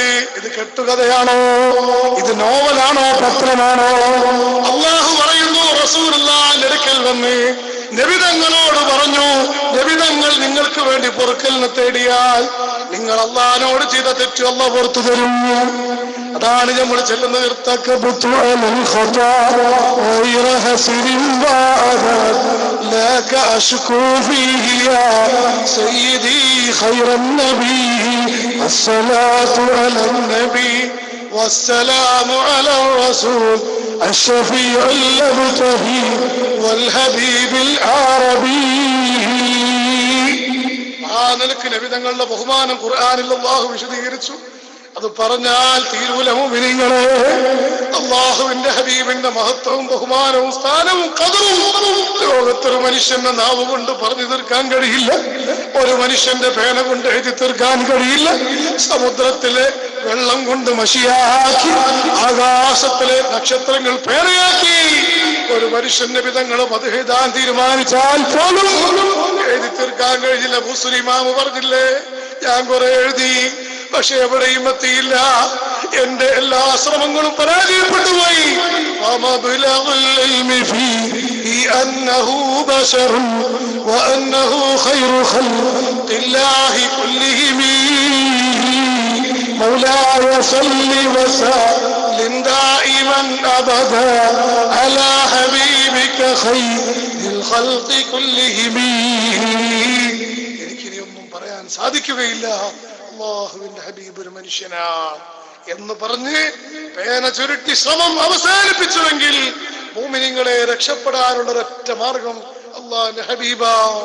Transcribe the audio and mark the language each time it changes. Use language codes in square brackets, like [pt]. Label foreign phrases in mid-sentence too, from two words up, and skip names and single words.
[ml] ഇത് കെട്ടുകഥയാണോ? ഇത് നോവലാണോ? പത്രമാണോ? അള്ളാഹു പറയുന്നു, റസൂലുള്ളാഹിന്റെ അടുക്കൽ വന്ന് നബിതങ്ങളോട് പറഞ്ഞു, നബിതങ്ങൾ നിങ്ങൾക്ക് വേണ്ടി പൊറുക്കലിനെ തേടിയാൽ നിങ്ങൾ അള്ളാഹിനോട് ചെയ്ത തെറ്റ് അല്ലാഹ് പുറത്തു തരും. അതാണ് നമ്മൾ ചെല്ലുന്നത്. [ar] والسلام على الرسول الشفيع المبتهي والحبيب العربي. [ml] ആ നിലക്ക് നബിതങ്ങളുടെ ബഹുമാനം ഖുർആനിൽ അല്ലാഹു വിശദീകരിച്ചു. അത് പറഞ്ഞാൽ തീരൂല മുഅ്മിനീങ്ങളെ. അല്ലാഹുവിന്റെ ഹബീബിന്റെ മഹത്വവും ബഹുമാനവും സ്ഥാനവും ഖദറും ലോകത്തൊരു മനുഷ്യന്റെ നാവ് കൊണ്ട് പറഞ്ഞു തീർക്കാൻ കഴിയില്ല. ഒരു മനുഷ്യന്റെ പേന കൊണ്ട് എഴുതി തീർക്കാൻ കഴിയില്ല. സമുദ്രത്തിലെ വെള്ളം കൊണ്ട് മഷിയാക്കി, ആകാശത്തിലെ നക്ഷത്രങ്ങൾ പേനയാക്കി ഒരു മനുഷ്യന്റെ വിധങ്ങൾ മദ്ഹ് തീരുമാനിച്ചാൽ പോലും എഴുതി തീർക്കാൻ കഴിഞ്ഞില്ല. മുസ്ലിമാമ് പറഞ്ഞില്ലേ, ഞാൻ കുറെ എഴുതി, പക്ഷെ എവിടെയും എത്തിയില്ല. എന്റെ എല്ലാ ശ്രമങ്ങളും പരാജയപ്പെട്ടു പോയി. [ar] مولاي صل وسلم دائما ابدا على حبيبك خير الخلق كلهم. [ml] എനിക്കിനിയൊന്നും പറയാൻ സാധിക്കുകയില്ല. അല്ലാഹുവിന്റെ ഹബീബ് ഒരു മനുഷ്യനാണ് എന്ന് പറഞ്ഞ് പേന ചുരുട്ടി ശ്രമം അവസാനിപ്പിച്ചുവെങ്കിൽ മുഅ്മിനീങ്ങളെ രക്ഷപ്പെടാനുള്ള ഒരൊറ്റ മാർഗം അല്ലാഹുവിന്റെ ഹബീബാണ്.